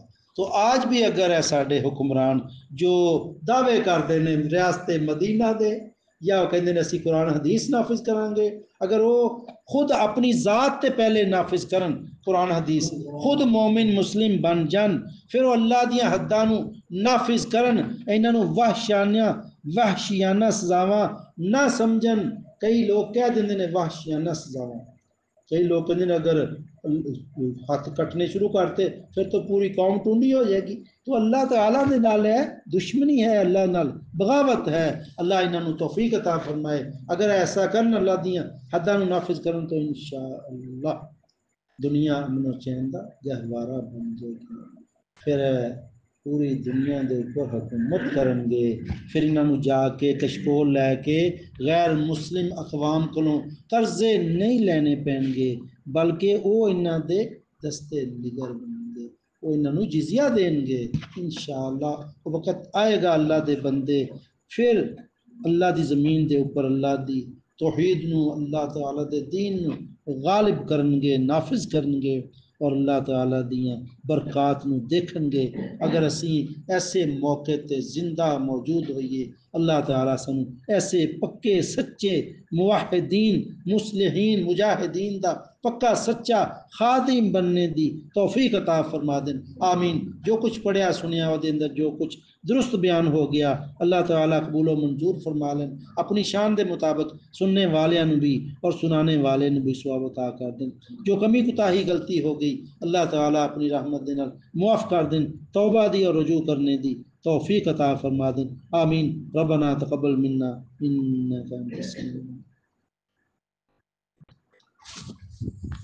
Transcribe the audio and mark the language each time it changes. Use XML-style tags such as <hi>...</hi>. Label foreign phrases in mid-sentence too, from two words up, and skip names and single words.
<pa>تو آج بھی اگر ہے ساڈے حکمران جو دعوے کرتے ہیں ریاست مدینہ دے، یا وہ کہتے ہیں اسی قرآن حدیث نافذ کریں گے، اگر وہ خود اپنی ذات تے پہلے نافذ کرن قرآن حدیث، خود مومن مسلم بن جان، پھر وہ اللہ دیاں حداں نو نافذ کرن، انہاں نو وحشیانہ سزاواں نہ سمجھن۔ کئی لوگ کہہ دیندے نے وحشیانہ سزاواں،</pa> <ur>کئی لوگ کہتے ہیں اگر ہاتھ کٹنے شروع کرتے پھر تو پوری قوم ٹونڈی ہو جائے گی۔</ur> <pa>تو اللہ تعالیٰ دے نال ہے دشمنی ہے، اللہ نال بغاوت ہے۔ اللہ انہاں نو توفیق عطا فرمائے، اگر ایسا کرن اللہ دیاں حداں نو نافذ کرن تو انشاءاللہ دنیا امن و چین دا گہوارہ بن جائے گی، پھر پوری دنیا دے اوپر حکومت کرن گے۔ پھر انہاں نو جا کے کشکول لے کے غیر مسلم اقوام کولوں قرضے نہیں لینے پین گے، بلکہ وہ انہاں دے دستے نگر بنیں گے، وہ انہاں نو جزیہ دیں گے۔ انشاءاللہ وہ وقت آئے گا اللہ دے بندے پھر اللہ دی زمین دے اوپر اللہ دی توحید نو، اللہ تعالیٰ دے دین نو غالب کرن گے، نافذ کرن گے، اور اللہ تعالیٰ دیاں برکات نو دیکھن گے۔ اگر اسی ایسے موقع تے زندہ موجود ہوئیے، اللہ تعالیٰ سنو ایسے پکے سچے موحدین مصلحین مجاہدین دا پکا سچا خادم بننے دی توفیق عطا فرما دیں، آمین۔ جو کچھ پڑھیا سنیا وہ دے اندر جو کچھ درست بیان ہو گیا اللہ تعالیٰ قبول و منظور فرما لیں، اپنی شان دے مطابق سننے والے نو بھی اور سنانے والے نو بھی ثواب عطا کر دیں۔ جو کمی کوتاہی غلطی ہو گئی اللہ تعالیٰ اپنی رحمت دے نال معاف کر دیں، توبہ دی اور رجوع کرنے دی توفیق عطا فرما دیں، آمین۔</pa> <ar>ربنا تقبل منا انک انت السمیع</ar>